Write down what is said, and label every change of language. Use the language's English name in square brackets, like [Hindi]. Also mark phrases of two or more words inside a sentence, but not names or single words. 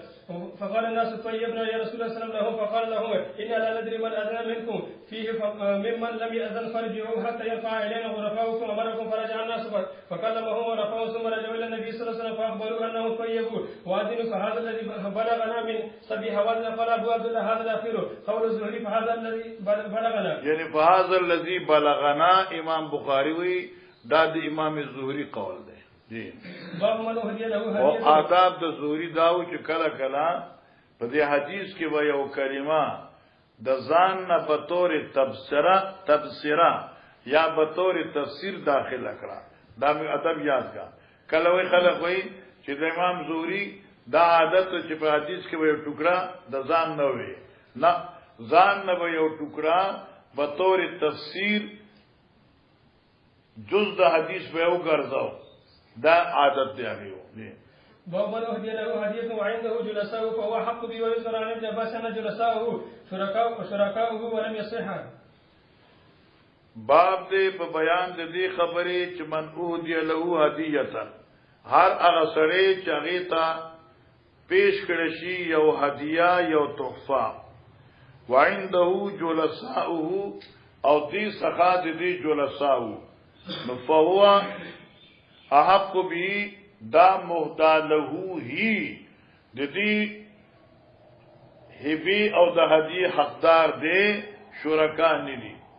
[Arabic] فقال الناس طيبنا يا رسول الله صلى الله عليه وسلم فقال لهم إنا لا ندري من أذن منكم فيه ممن لم يأذن فارجعوا حتى يرفع إلينا غرفاؤكم أمركم فرجع الناس فكلمهم ورفعوا ثم رجعوا إلى النبي صلى الله عليه وسلم فأخبروا أنه طيبوا وأذنوا فهذا الذي بلغنا من سبي هوازن قال أبو عبد الله هذا الأخير قول الزهري فهذا الذي بلغنا يعني فهذا الذي بلغنا [Pashto] امام بخاری دا د امام الزهري قول دی جی [Arabic] باب من هدي له [Pashto] او [Arabic] هديه [Pashto] آداب د زهري داو چې کله کله په دې حدیث کې به یو کلمه د ځان نه په تور تبصره یا په تور تفسیر داخله کړه دا می ادب یاد کا کله وی خلک وی چې د امام زهري دا عادت چې په حدیث کې یو ټوکړه د ځان نه وي نه ځان نه یو ټوکړه په تور تفسیر جز د حدیث به وګرځاو دا عادت دی هغه [Arabic] باب من هدي له هديه وعنده جلساؤه فهو حق به ويذكر عن ابن عباس ان جلساؤه شركاؤه ولم يصح. [Pashto] باب دې په بیان د دې خبرې چې [Arabic] من هدي له هدیه [Pashto] هر هغه سره چې هغه ته پیش کړی شي یو هدیه یو تحفه [Arabic] وعنده جلساؤه [Pashto] او دې څخه دې جلساؤه نو [Arabic] فهو احق به [Pashto] دا مهدا له هی د دې هبی او د هدیه حقدار دی شرکا نه دي